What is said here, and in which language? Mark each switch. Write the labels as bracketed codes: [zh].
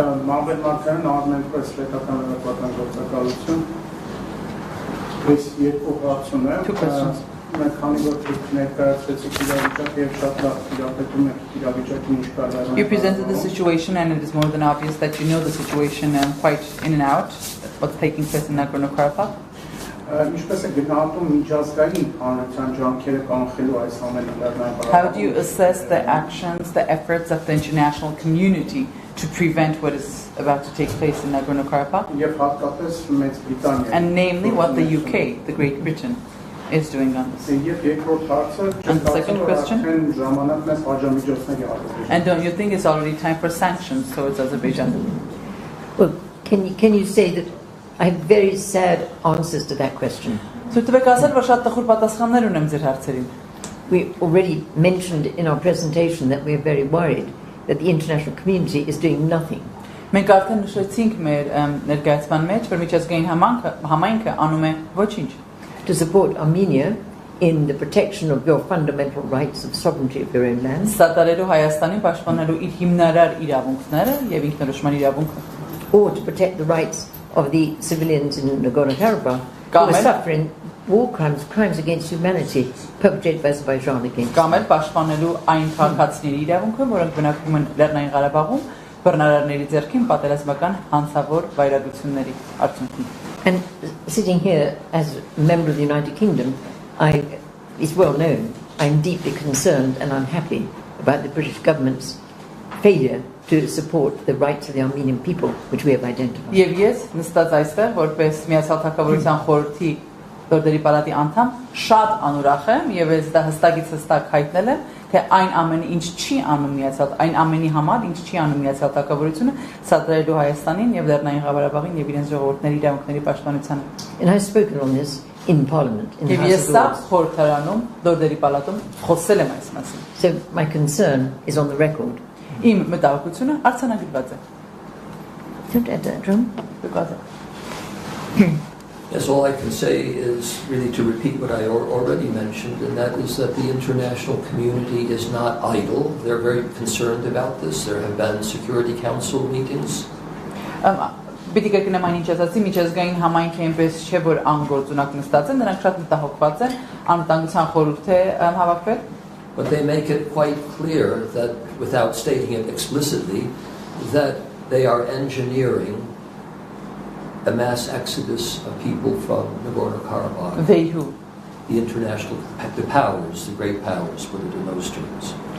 [hy] Մամուլի Արմենպես պետական պատասխանատվություն այս երկու հարցում է մենք քանի որ ներկայացրեցիք իրավիճակը եւ շատ լավ իրապետում եք իրավիճակին ինչ կարող է [en] You presented the situation and it is more than obvious that you know the situation quite in and out what's taking place in Nagorno-Karabakh. [hy] Ինչպես է գնահատում միջազգային հանրության ջանքերը կանխելու այս ամենը Լեռնային [en] How do you assess the actions, the efforts of the international community to prevent what is about to take place in Nagorno-Karabakh? [hy] եւ հատկապես Մեծ Բրիտանիա [en] And namely what the UK, the Great Britain, is doing on this. [hy] եւ երկրորդ հարցը [en] And the second question? [hy] ժամանակն է պատժամիջոցների հարցը [en] And don't you think it's already time for sanctions towards Azerbaijan? Well, can you say that I have very sad answers to that question. [hy] So տվեք ասել, որ շատ տխուր պատասխաններ ունեմ ձեր հարցերին։ [en] We already mentioned in our presentation that we are very worried that the international community is doing nothing. [hy] Մենք արդեն նշեցինք մեր ներկայացման մեջ, որ միջազգային համայնքը անում է ոչինչ։ [en] To support Armenia in the protection of your fundamental rights of sovereignty of your own land. [hy] Սատարելու Հայաստանին պաշտպանելու իր հիմնարար իրավունքները եւ ինքնորոշման իրավունքը։ [en] Or to protect the rights of the civilians in Nagorno-Karabakh who are suffering war crimes, crimes against humanity perpetrated by Azerbaijan against them. [hy] Կամ էլ պաշտպանելու այն քաղաքացիների իրավունքը, որոնք բնակվում են Լեռնային Ղարաբաղում, բռնարարների ձեռքին պատերազմական հանցավոր վայրագությունների արդյունքում։ [en] And sitting here as a member of the United Kingdom, it's well known, I'm deeply concerned and unhappy about the British government's failure to support the rights of the Armenian people, which we have identified. [hy] Եվ ես նստած այստեղ որպես Միացյալ Թագավորության խորհրդի Լորդերի Պալատի անդամ շատ անուրախ եմ եւ ես դա հստակ հայտնել եմ, թե այն ամենը ինչ չի անում Միացյալ, այն ամենի համար ինչ չի անում Միացյալ Թագավորությունը, սատարելու Հայաստանին եւ Լեռնային Ղարաբաղին եւ իրենց ժողովուրդների իրավունքների պաշտպանությանը։ [en] And I've spoken on this in Parliament, in the House of Lords. [hy] խորհրդարանում Լորդերի Պալատում խոսել եմ այս մասին։ [en] So my concern is on the record. [hy] Իմ մտահոգությունը արձանագրված է։ [en] Don't add that, John. Yes, all I can say is really to repeat what I already mentioned, and that is that the international community is not idle. They're very concerned about this. There have been Security Council meetings. [hy] Պիտի կրկնեմ այն ինչ ասացի, միջազգային համայնքը այնպես չէ, որ անգործունակ նստած են, նրանք շատ մտահոգված են, անվտանգության խորհուրդ է հավաքվել։ [en] But they make it quite clear that, without stating it explicitly, that they are engineering a mass exodus of people from They who? The international, the powers, the great powers, put it in those terms.